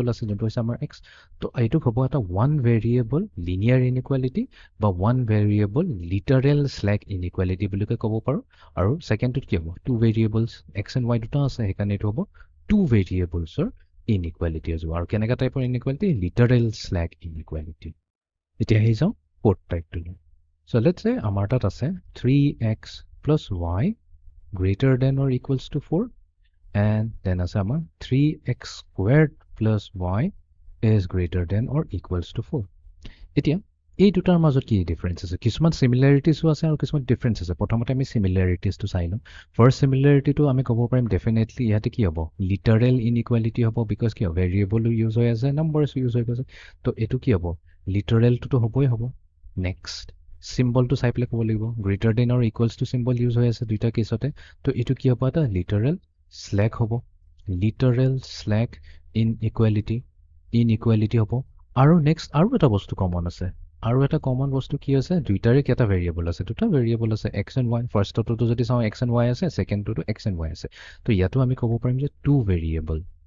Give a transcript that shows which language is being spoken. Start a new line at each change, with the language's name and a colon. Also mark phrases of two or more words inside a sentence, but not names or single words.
Assamese: আছে যোনটো হৈছে আমাৰ এক্স তো এইটোক হ'ব এটা
English: one variable linear inequality
Assamese: বা
English: one variable literal slack inequality
Assamese: বুলি ক'ব পাৰোঁ আৰু ছেকেণ্ডটোত কি হ'ব
English: two variables x and y
Assamese: দুটা আছে সেইকাৰণে এইটো হ'ব টু ভেৰিয়েবলছৰ ইনইকুৱালিটি হৈ যাব আৰু কেনেকুৱা টাইপৰ ইনইকুৱালিটি
English: literal slack inequality
Assamese: এতিয়া আহি যাওঁ
English: fourth type So let's say our
Assamese: তাত আছে
English: 3x plus y greater than or equals to 4 and then
Assamese: আছে আমাৰ
English: 3x squared plus y is greater than or equals to 4
Assamese: এতিয়া এই দুটাৰ মাজত কি ডিফাৰেন্স আছে কিছুমান সিমিলাৰিটিজো আছে আৰু কিছুমান ডিফাৰেন্স আছে প্ৰথমতে আমি সিমিলাৰিটিজটো চাই লওঁ
English: first similarity
Assamese: আমি ক'ব পাৰিম ডেফিনেটলি ইয়াতে কি হ'ব
English: literal inequality
Assamese: হ'ব বিকজ কি হ'ব ভেৰিয়েবলো ইউজ হৈ আছে নাম্বাৰছো ইউজ হৈ গৈছে তো এইটো কি হ'ব লিটাৰেলটোতো হ'বই হ'ব
English: next symbol
Assamese: চাই পেলাই ক'ব লাগিব
English: greater than
Assamese: আৰু
English: equals to symbol
Assamese: ইউজ হৈ আছে দুইটা কেছতে তো এইটো কি হ'ব এটা
English: literal slack
Assamese: হ'ব
English: literal slack inequality
Assamese: হ'ব আৰু নেক্সট আৰু এটা বস্তু কমন আছে আৰু এটা কমন বস্তু কি আছে দুইটাৰে কেইটা ভেৰিয়েবল আছে দুটা ভেৰিয়েবল আছে
English: x and y
Assamese: ফাৰ্ষ্টটোতো যদি চাওঁ
English: x and y
Assamese: আছে ছেকেণ্ডটোতো
English: x and y
Assamese: আছে তো ইয়াতো আমি ক'ব পাৰিম যে
English: two variable